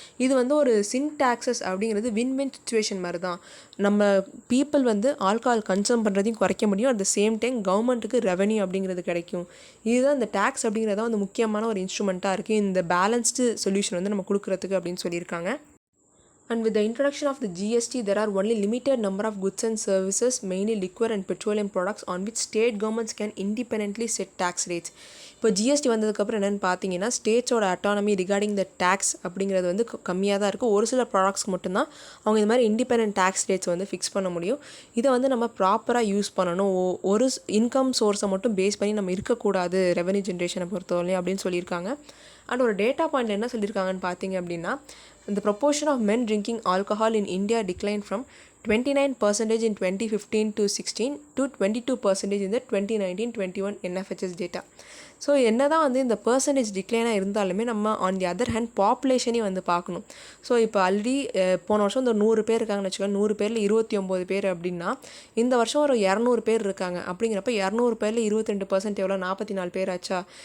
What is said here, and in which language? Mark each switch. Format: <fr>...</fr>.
<ta>இது வந்து ஒரு சின் டேக்ஸஸ் அப்படிங்கிறது வின்-வின் சுச்சுவேஷன் மாதிரி தான். நம்ம பீப்புள் வந்து ஆல்கஹால் கன்சம் பண்ணுறதையும் குறைக்க முடியும்,</ta> <en>at the same time</en> <ta>கவர்மெண்ட்டுக்கு ரெவன்யூ அப்படிங்கிறது கிடைக்கும். இதுதான் இந்த டேக்ஸ் அப்படிங்கிறத வந்து முக்கியமான ஒரு இன்ஸ்ட்ருமெண்ட்டாக இருக்குது இந்த பேலன்ஸ்டு சொல்யூஷன் வந்து நம்ம கொடுக்குறதுக்கு அப்படின்னு சொல்லியிருக்காங்க.</ta> <en>And with the introduction of the GST, there are only limited number of goods and services, mainly liquor and petroleum products, on which state governments can independently set tax rates.</en> <ta>இப்போ GST வந்ததுக்கப்புறம் என்னென்னு பார்த்தீங்கன்னா ஸ்டேட்ஸோட autonomy</ta> <en>regarding the tax</en> <ta>அப்படிங்கிறது வந்து கம்மியாக தான் இருக்குது. ஒரு சில ப்ராடக்ட்ஸ்க்கு மட்டும்தான் அவங்க இந்த மாதிரி இண்டிபெண்டன்ட் டேக்ஸ் ரேட்ஸ் வந்து ஃபிக்ஸ் பண்ண முடியும். இதை வந்து நம்ம ப்ராப்பராக யூஸ் பண்ணணும். ஒரு இன்கம் சோர்ஸை மட்டும் பேஸ் பண்ணி நம்ம இருக்கக்கூடாது ரெவன்யூ ஜென்ரேஷனை பொறுத்தவரையும் அப்படின்னு சொல்லியிருக்காங்க. அண்ட் ஒரு டேட்டா பாயிண்ட் என்ன சொல்லியிருக்காங்கன்னு பார்த்தீங்க அப்படின்னா,</ta> <en>the proportion of men drinking alcohol in India declined from 29% in 2015 to 16 to 22% in the 2019-21 NFHS data.</en> <ta>So என்ன தான் வந்து இந்த பர்சன்டேஜ் டிக்ளைனாக இருந்தாலுமே நம்ம</ta> <en>on the other hand</en> <ta>பாப்புலேஷனையும் வந்து பார்க்கணும். ஸோ இப்போ ஆல்ரெடி போன வருஷம் இந்த 100 பேர் இருக்காங்கன்னு வச்சுக்கோங்க, 100 பேரில் 29 பேர் அப்படின்னா இந்த வருஷம் ஒரு 200 பேர் இருக்காங்க. அப்படிங்கிறப்ப 200 பேரில் 22% எவ்வளோ, 44 பேர் ஆச்சா.</ta>